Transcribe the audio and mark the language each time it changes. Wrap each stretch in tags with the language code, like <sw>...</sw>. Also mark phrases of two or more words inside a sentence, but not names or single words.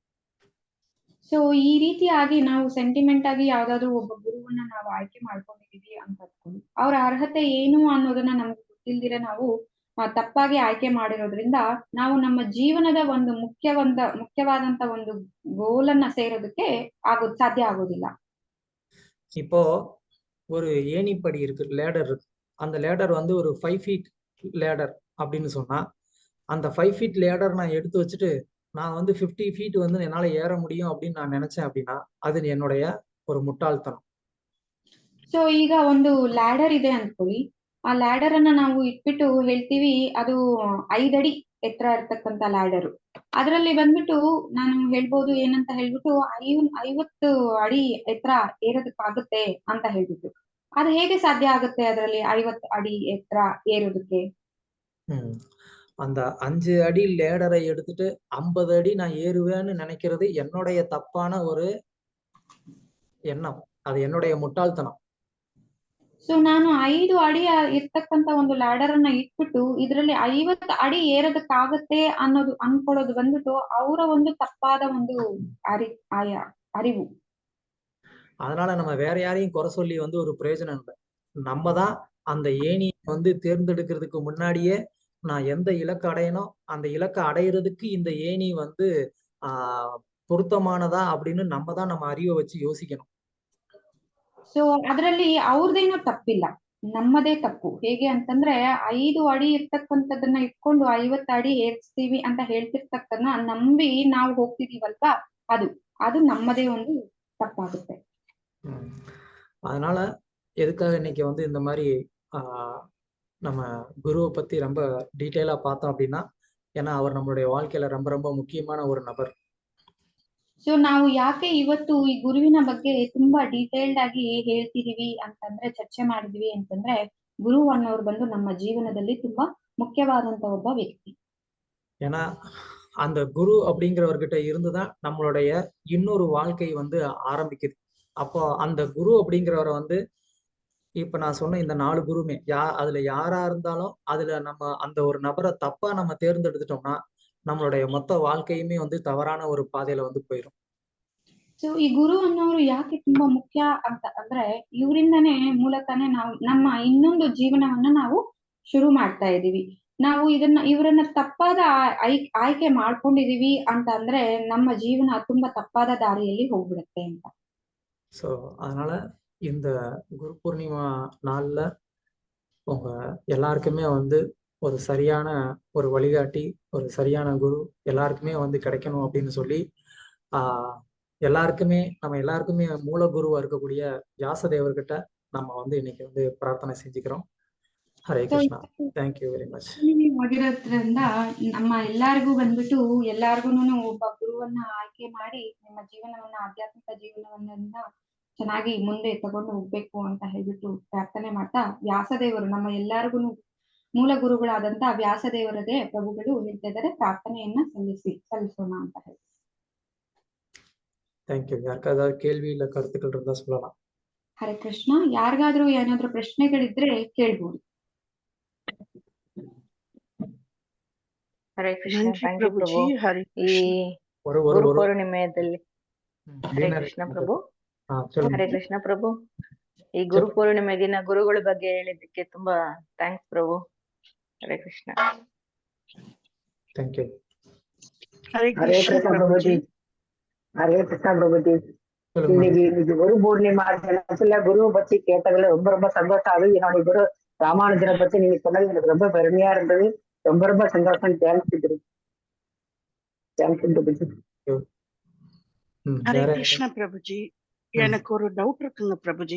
<kn>ಸೊ ಈ ರೀತಿಯಾಗಿ ನಾವು ಸೆಂಟಿಮೆಂಟ್ ಆಗಿ ಯಾವ್ದಾದ್ರು ಒಬ್ಬ ಗುರುವನ್ನ ನಾವು ಆಯ್ಕೆ ಮಾಡ್ಕೊಂಡಿದೀವಿ ಅಂತ ಅನ್ಕೊಂಡು ಅವ್ರ ಅರ್ಹತೆ ಏನು ಅನ್ನೋದನ್ನ ನಮ್ಗೆ ಗೊತ್ತಿಲ್ದಿರ ನಾವು ತಪ್ಪಾಗಿ ಆಯ್ಕೆ ಮಾಡಿರೋದ್ರಿಂದ ನಾವು ನಮ್ಮ ಜೀವನದ ಒಂದು ಮುಖ್ಯವಾದಂತ ಒಂದು ಗೋಲನ್ನ ಸೇರೋದಕ್ಕೆ ಸಾಧ್ಯ ಆಗೋದಿಲ್ಲ.</kn> <ta>இப்போ ஒரு ஏணிப்படி இருக்கு, லேடர் இருக்கு. அந்த லேடர் வந்து ஒரு 5 feet லேடர் அப்படின்னு சொன்னா அந்த 5 feet லேடர் நான் எடுத்து வச்சுட்டு நான் வந்து 50 feet வந்து என்னால ஏற முடியும் அப்படின்னு நான் நினைச்சேன் அப்படின்னா அது என்னுடைய ஒரு முட்டாள்தனம்.</ta> <kn>ಸೊ ಈಗ ಒಂದು ಲ್ಯಾಡರ್ ಇದೆ ಅನ್ಕೊಳ್ಳಿ, ಆ ಲ್ಯಾಡರ್ ಅನ್ನ ನಾವು ಇಟ್ಬಿಟ್ಟು ಹೇಳ್ತೀವಿ ಅದು 5 ಅಡಿ ಎತ್ತರ ಇರ್ತಕ್ಕಂತ ಲ್ಯಾಡರು. ಅದರಲ್ಲಿ ಬಂದ್ಬಿಟ್ಟು ನಾನು ಹೇಳ್ಬೋದು ಏನಂತ ಹೇಳ್ಬಿಟ್ಟು 50 ಅಡಿ ಎತ್ತರ ಏರೋದಕ್ಕಾಗುತ್ತೆ ಅಂತ ಹೇಳ್ಬಿಟ್ಟು. ಅದು ಹೇಗೆ ಸಾಧ್ಯ ಆಗುತ್ತೆ ಅದರಲ್ಲಿ 50 ಅಡಿ ಎತ್ತರ ಏರೋದಕ್ಕೆ?</kn> <ta>அந்த 5 அடி லேடரை எடுத்துட்டு 50 அடி நான் ஏறுவேன்னு நினைக்கிறது என்னுடைய தப்பான ஒரு எண்ணம், அது என்னுடைய முட்டாள்தனம்.</ta> <kn>ಸೊ ನಾನು 5 ಅಡಿ ಇರ್ತಕ್ಕಂತ ಒಂದು ಲ್ಯಾಡರ್ ಅನ್ನ ಇಟ್ಬಿಟ್ಟು ಇದರಲ್ಲಿ 50 ಅಡಿ ಏರೋದಕ್ಕಾಗತ್ತೆ ಅನ್ನೋದು ಅನ್ಕೊಳ್ಳೋದು ಬಂದ್ಬಿಟ್ಟು ಅವರ ಒಂದು ತಪ್ಪಾದ ಒಂದು ಅರಿವು.</kn> <ta>அதனால நம்ம வேற யாரையும் குறை சொல்லி வந்து ஒரு பிரயோஜனம் இல்லை. நம்ம தான் அந்த ஏணியை வந்து தேர்ந்தெடுக்கிறதுக்கு முன்னாடியே நான் எந்த இலக்கு அடையணும் அந்த இலக்கை அடையிறதுக்கு இந்த ஏணி வந்து பொருத்தமானதா அப்படின்னு நம்ம தான் நம்ம அறிவை வச்சு யோசிக்கணும்.</ta> <kn>ಸೊ ಅದರಲ್ಲಿ ಅವ್ರದೇನೋ ತಪ್ಪಿಲ್ಲ, ನಮ್ಮದೇ ತಪ್ಪು. ಹೇಗೆ ಅಂತಂದ್ರೆ 5 ಅಡಿ ಇರ್ತಕ್ಕಂಥದ್ದನ್ನ ಇಟ್ಕೊಂಡು 50 ಅಡಿ ಏರಿಸ್ತೀವಿ ಅಂತ ಹೇಳ್ತಿರ್ತಕ್ಕನ್ನ ನಂಬಿ ನಾವು ಹೋಗ್ತಿದೀವಲ್ವಾ, ಅದು ನಮ್ಮದೇ ಒಂದು ತಪ್ಪಾಗುತ್ತೆ.</kn> <ta>அதனால எதுக்காக இன்னைக்கு வந்து இந்த மாதிரி நம்ம குருவை பத்தி ரொம்ப டீட்டெயிலா பார்த்தோம் அப்படின்னா ஏன்னா அவர் நம்மளுடைய வாழ்க்கையில ரொம்ப ரொம்ப முக்கியமான ஒரு நபர்.</ta> <kn>ಸೊ ನಾವು ಯಾಕೆ ಇವತ್ತು ಈ ಗುರುವಿನ ಬಗ್ಗೆ ತುಂಬಾ ಡೀಟೇಲ್ಡ್ ಆಗಿ ಹೇಳ್ತಿದೀವಿ ಅಂತಂದ್ರೆ ಚರ್ಚೆ ಮಾಡಿದ್ವಿ ಅಂತಂದ್ರೆ ಗುರು ಅನ್ನೋರು ಬಂದು ನಮ್ಮ ಜೀವನದಲ್ಲಿ ತುಂಬಾ ಮುಖ್ಯವಾದಂತ ಒಬ್ಬ ವ್ಯಕ್ತಿ.</kn> <ta>ஏன்னா அந்த குரு அப்படிங்கிறவர்கிட்ட இருந்துதான் நம்மளுடைய இன்னொரு வாழ்க்கை வந்து ஆரம்பிக்குது. அப்போ அந்த குரு அப்படிங்கிறவரை வந்து இப்ப நான் சொன்ன இந்த 4 குருமே அதுல யாரா இருந்தாலும் அதுல நம்ம அந்த ஒரு நபரை தப்பா நம்ம தேர்ந்தெடுத்துட்டோம்னா நம்மளுடைய மொத்த வாழ்க்கையுமே வந்து தவறான ஒரு பாதையில வந்து போயிடும்.</ta> <kn>ಸೊ ಈ ಗುರು ಅನ್ನೋರು ಯಾಕೆ ತುಂಬಾ ಮುಖ್ಯ ಅಂತ ಅಂದ್ರೆ ಇವರಿಂದನೇ ಮೂಲಕನೇ ನಾವು ನಮ್ಮ ಇನ್ನೊಂದು ಜೀವನವನ್ನ ನಾವು ಶುರು ಮಾಡ್ತಾ ಇದೀವಿ. ನಾವು ಇವರನ್ನ ತಪ್ಪಾದ ಆಯ್ಕೆ ಮಾಡ್ಕೊಂಡಿದೀವಿ ಅಂತ ಅಂದ್ರೆ ನಮ್ಮ ಜೀವನ ತುಂಬಾ ತಪ್ಪಾದ ದಾರಿಯಲ್ಲಿ ಹೋಗ್ಬಿಡುತ್ತೆ ಅಂತ.</kn> <ta>ஸோ அதனால இந்த குரு பூர்ணிமா நாள்ல உங்க எல்லாருக்குமே வந்து ஒரு சரியான ஒரு வழிகாட்டி ஒரு சரியான குரு எல்லாருக்குமே வந்து கிடைக்கணும் அப்படின்னு சொல்லி நம்ம எல்லாருக்குமே மூல குருவா இருக்கக்கூடிய வியாசதேவர்கிட்ட நம்ம வந்து இன்னைக்கு வந்து பிரார்த்தனை செஞ்சுக்கிறோம்.</ta> <en>ಹರೇ ಕೃಷ್ಣ. thank you very much.</en> <kn>ಆಗಿರೋದ್ರಿಂದ ನಮ್ಮ ಎಲ್ಲಾರ್ಗೂ ಬಂದ್ಬಿಟ್ಟು ಎಲ್ಲಾರ್ಗುನು ಒಬ್ಬ ಗುರುವನ್ನ ಆಯ್ಕೆ ಮಾಡಿ ನಿಮ್ಮ ಜೀವನವನ್ನ ಆಧ್ಯಾತ್ಮಿಕ ಜೀವನವನ್ನ ಚೆನ್ನಾಗಿ ಮುಂದೆ ತಗೊಂಡು ಹೋಗ್ಬೇಕು ಅಂತ ಹೇಳ್ಬಿಟ್ಟು ಪ್ರಾರ್ಥನೆ ಮಾಡ್ತಾ ವ್ಯಾಸದೇವರು ನಮ್ಮ ಎಲ್ಲಾರ್ಗು ಮೂಲ ಗುರುಗಳಾದಂತ ವ್ಯಾಸದೇವರದೇ ಪ್ರಭುಗಳು ಹೇಳ್ತಾ ಇದ್ದಾರೆ ಪ್ರಾರ್ಥನೆಯನ್ನ ಸಲ್ಲಿಸೋಣ ಅಂತ ಹೇಳಿ.</kn> <en>thank you.</en> <kn>ಯಾರಿಗಾದ್ರೂ ಕೇಳ್ವಿ ಇಲ್ಲ ಕರ್ತುಗಳು</kn> <ta>இருந்தா சொல்லலாம்.</ta> <kn>ಹರೇ ಕೃಷ್ಣ. ಯಾರಿಗಾದ್ರೂ ಏನಾದ್ರೂ ಪ್ರಶ್ನೆಗಳಿದ್ರೆ ಕೇಳ್ಬೋದು. ಹರೇ ಕೃಷ್ಣ.</kn> <en>thank you</en> <kn>ಪ್ರಭು. ಈ ಗುರು ಪೂರ್ಣಿಮೆಯಲ್ಲಿ ಹರೇ ಕೃಷ್ಣ ಪ್ರಭು. ಹರೇ ಕೃಷ್ಣ ಪ್ರಭು. ಈ ಗುರು ಪೂರ್ಣಿಮೆ ದಿನ ಗುರುಗಳ ಬಗ್ಗೆ ಹೇಳಿದ್ದಕ್ಕೆ ತುಂಬಾ ಥ್ಯಾಂಕ್ಸ್ ಪ್ರಭು. ಹರೇ ಕೃಷ್ಣ.</kn> <en>thank you.</en> <kn>ಹರೇ ಕೃಷ್ಣ ಪ್ರಭುಜಿ. ಹರೇ ಕೃಷ್ಣ ಪ್ರಭುಜಿ.</kn> <ta>சொல்லுங்க மேடம். இன்னைக்கு குரு பூர்ணிமா தினத்துல குருவை பத்தி கேட்டதுல ரொம்ப ரொம்ப சந்தோஷம். அது என்னுடைய குரு ராமானுஜரை பத்தி நீங்க சொன்னது எனக்கு ரொம்ப பெருமையா இருந்தது. ரொம்ப ரொம்ப சந்தோஷம். தேங்க்ஸ். ஹரே வேற கிருஷ்ண பிரபுஜி. எனக்கு ஒரு டவுட் இருக்குங்க பிரபுஜி.</ta>